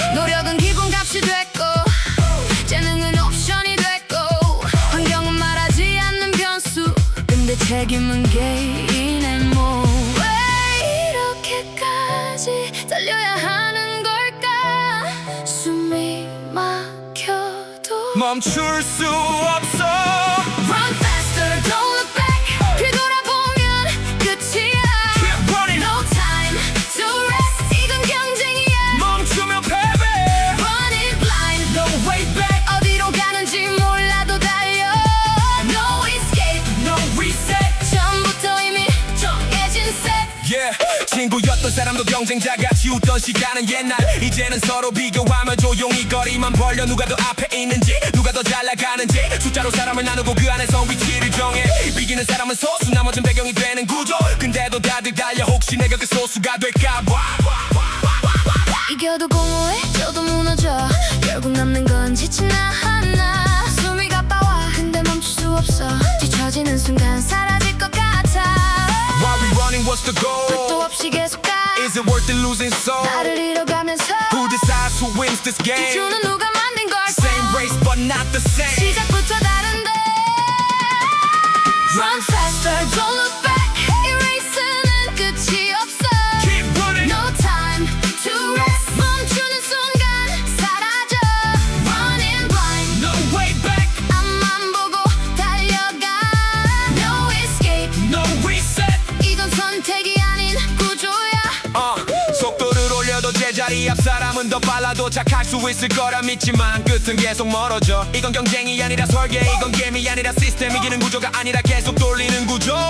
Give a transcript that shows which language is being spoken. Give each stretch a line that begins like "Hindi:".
Korean: 노력은 기본값이 됐고 재능은 옵션이 됐고 환경은 말하지 않는 변수 근데 책임은 개인의 몫 왜 이렇게까지 달려야 하는 걸까 숨이 막혀도 멈출 수 없어.
English: Run faster, don't look back
Korean: 뒤돌아보면 끝이야
English: Keep running. No time to rest
Korean: 이건 경쟁이야 멈추면 패배.
English: Running blind No way back.
Korean: 어디로 가는지 몰라도 달려
English: No escape No reset.
Korean: 처음부터 이미 정해진 set Yeah. 친구였던 사람도 경쟁자가 지우던 시간은 옛날. 이제는 서로 비교하며 조용히 거리만 벌려. 누가 더 앞에 있는지 누가 더 잘 나가는지 숫자로 사람을 나누고 그 안에서 위치를 정해. 이기는 사람은 소수 나머진 배경이 되는 구조. 근데도 다들 달려 혹시 내가 그 소수가 될까 봐. 이겨도 공허해 져도 무너져 결국 남는 건 지친 나 하나 숨이 가빠와 근데 멈출 수 없어 뒤처지는 순간 사라질 것 같아
English: Why we running? What's the
Korean: 끝도
English: goal?
Korean: 없이 계속 가
English: Is it worth it losing soul?
Korean: 나를 잃어가면서
English: Who decides who wins this game?
Korean: 기준은 누가 만든 걸까
English: Same race but not the same.
Korean: 시작부터 다른데
English: Run faster, don't look back
Korean: 이 레이스는 끝이 없어
English: Keep running. No time to rest
Korean: 멈추는 순간 사라져
English: Running blind No way back.
Korean: 앞만 보고 달려가
English: No escape No reset.
Korean: 이건 선택이 아닌 구조야 속도를 올려도 제자리 앞 사람은 더 빨라 도착할 수 있을 거라 믿지만 끝은 계속 멀어져. 이건 경쟁이 아니라 설계 이건 게임이 아니라 시스템 이기는 구조가 아니라 계속 돌리는 구조.